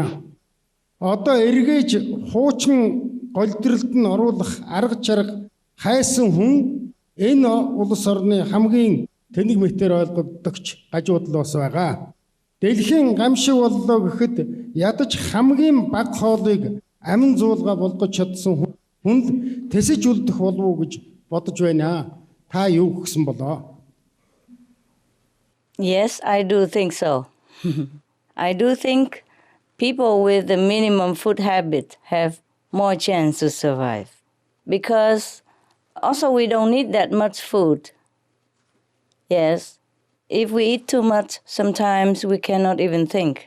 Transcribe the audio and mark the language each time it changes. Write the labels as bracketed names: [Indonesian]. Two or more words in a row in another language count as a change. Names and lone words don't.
[Mongolian] Одоо эргэж хуучин голдролд нь оруулах арга чарга хайсан хүн энэ улс орны хамгийн тэнэг мэтээр ойлгогдогч гажууд л бас байгаа. Дэлхийн гамшиг боллоо гэхэд ядаж хамгийн бага хоолыг амин зуулга болгож чадсан хүнд тэсэж үлдэх болов уу гэж бодож байна. Та юу гэсэн болоо? [English] Yes, I do think so. I do think people with the minimum food habit have more chance to survive. Because also we don't need that much food. Yes, if we eat too much, sometimes we cannot even think.